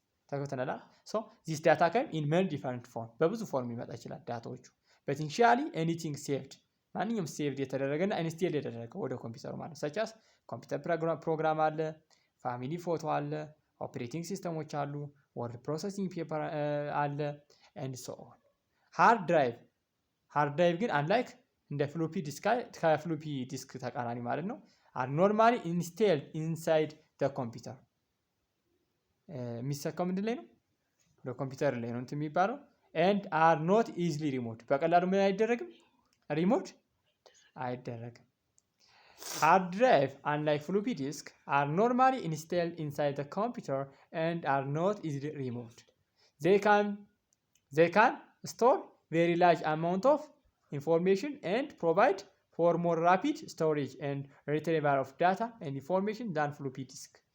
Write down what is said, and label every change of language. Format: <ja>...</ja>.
<am>ተከተናላ</am> <en>so this data can in many different form</en> <am>በብዙ ፎርም ሊመጣ ይችላል ዳታዎቹ</am> <en>but essentially anything saved</en> <am>ማንኛውም saved የተደረገና ኢንስቴል የተደረገ ወደ ኮምፒውተሩ ማለት</am> <en>such as</en> <am>ኮምፒውተር ፕሮግራም አለ፣ ፋሚሊ ፎቶ አለ፣ ኦፕሬቲንግ ሲስተሞች አሉ፣ ወርድ ፕሮሰሲንግ ፔፐር አለ</am> <en>and so on.</en> <am>ሃርድ ድራይቭ ግን አንላይክ እንደ ፍሎፒ ዲስክ ከፍሎፒ ዲስክ ተቃራኒ ማለት ነው</am> <en>are normally installed inside the computer</en> <am>የሚሰካው ምንድን ላይ ነው? በኮምፒውተር ላይ ነው እንትን የሚባለው</am> <en>and are not easily removed</en> <am>በቀላሉ ምን አይደረግም? ሪሞት አይደረግም።</am> <en>Hard drive, unlike floppy disk, are normally installed inside the computer and are not easily removed. They can store very large amount of information and provide for more rapid storage and retrieval of data and information than floppy disk.</en>